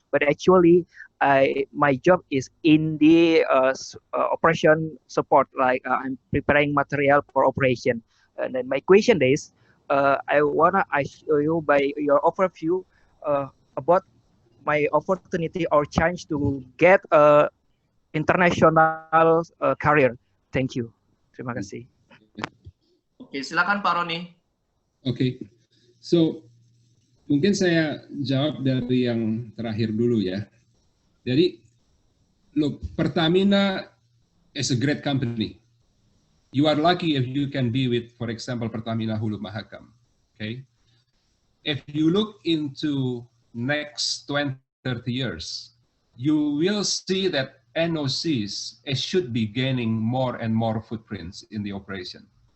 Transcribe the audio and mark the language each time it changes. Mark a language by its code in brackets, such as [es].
[en] But actually, my job is in the operation support, like I'm preparing material for operation. And then my question is, I wanna show you by your overview about my opportunity or chance to get a international career. Thank you. [id] Terima kasih. Oke, silakan Pak Roni. Oke, so mungkin saya jawab dari yang terakhir dulu ya. [en] Jadi, look, Pertamina is a great company. You are lucky if you can be with, for example, Pertamina Hulu Mahakam. Okay, if you look into next 20, 30 years, you will see that NOCs should be gaining more and more footprints in the operation.